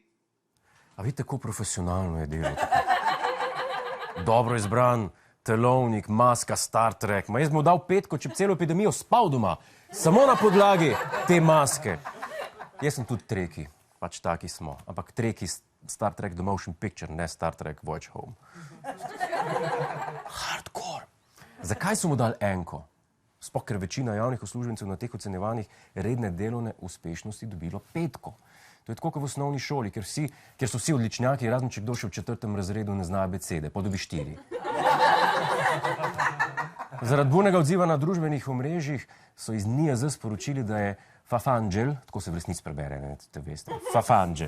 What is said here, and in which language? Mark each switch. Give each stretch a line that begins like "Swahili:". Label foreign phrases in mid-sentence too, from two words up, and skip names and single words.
Slovenian: A vidite, kako profesionalno je delo. Dobro izbran telovnik, maska, Star Trek. Jaz mu dal 5, če bi celo epidemijo spal doma. Samo na podlagi te maske. Jaz sem tudi treki, pač taki smo. Ampak treki Star Trek The Motion Picture, ne Star Trek Voyage Home. Hardcore. Zakaj so mu dali enko? Sploh, ker večina javnih uslužbencev na teh ocenjevanjih redne delovne uspešnosti dobilo 5. To je tako kot v osnovni šoli, ker so vsi odličnjaki, razen če kdo še v 4. razredu ne zna abecede, pa dobi 4. Zaradi burnega odziva na družbenih omrežjih so iz NIJZ sporočili, da je Fafangel, tako se v resnici prebere, ne, te veste, Fafangel.